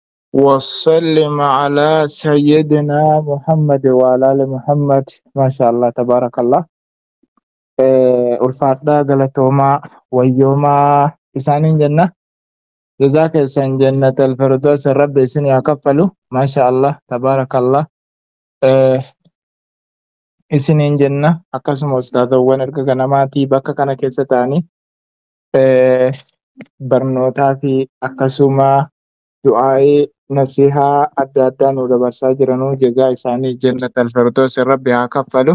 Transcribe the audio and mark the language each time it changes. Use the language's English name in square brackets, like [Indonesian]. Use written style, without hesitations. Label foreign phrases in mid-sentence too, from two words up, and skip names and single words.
[Arabic] وسلم على سيدنا محمد وعلى آل محمد. ما شاء الله تبارك الله. [Oromo] ulfaadhaa galatoomaa wayyoomaa isaaniin jenna. Jazaa keessan [Arabic] جنة الفردوس [Oromo] rabbi isin haa kaffalu. [Arabic] ما شاء الله تبارك الله. [Oromo] Isiniin jenna akkasuma ustaazawwan erga ganamaatii bakka kana keessa ta'anii barnootaa fi akkasuma du'aa'ee nasihaa adda addaa nu dabarsaa jiranuu jazaa isaanii [Arabic] جنة الفردوس [Oromo] rabbi haa kaffalu.